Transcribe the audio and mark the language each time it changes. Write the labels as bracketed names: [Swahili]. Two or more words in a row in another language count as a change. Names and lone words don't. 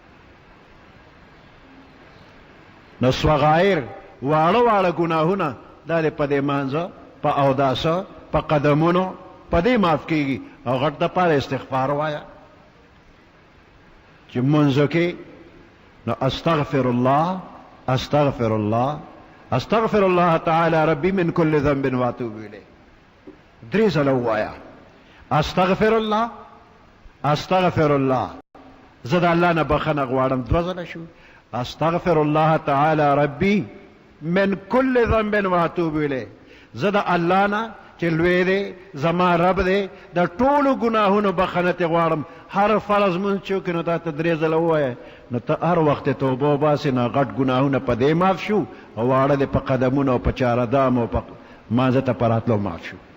[Pashto] نو صغایر واړه واړه ګناهونه دا د په دې مانځه، په اوداسه، په قدمونو، په دې معاف کېږي. او غټ دپاره استغفار وایه چې منځو کې، نو [Arabic] استغفر الله استغفر الله استغفر الله تعالی ربی من کل ذنب واتوب الیه. [Pashto] 3 ځله ووایه [Arabic] استغفر الله استغفر الله، [Pashto] زه د الله نه بخښنه غواړم. 2 ځله شو [Arabic] استغفر الله تعالی ربی من کل ذنب واتوب الیه، [Pashto] زه د الله نه چې لوی دی، زما رب دی، د ټولو ګناهونو بخښنه ترې غواړم. هر فرض مونځ چې وکړې نو دا ته 3 ځله ووایه، نو ته هر وخت توبه وباسې، نو غټ ګناهونه په دې معاف شو، او واړه دې په قدمونو او په چاردام او په مانځه ته په راتلو معاف شو.